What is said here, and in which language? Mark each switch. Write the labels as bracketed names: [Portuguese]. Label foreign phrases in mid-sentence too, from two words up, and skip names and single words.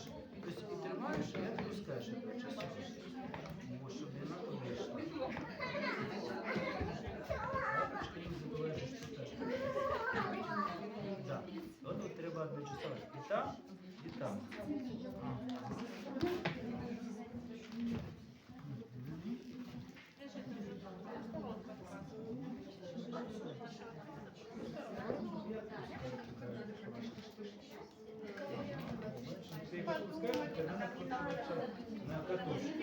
[Ukrainian] Тобто і тримаєш, і відпускаєш одночасно. Щоб вона вийшла. Лапочка не забуваєш, що теж. Так, от треба одночасно. І там, і там. [Russian] Ты их отпускаешь, тогда она крутится на катушке.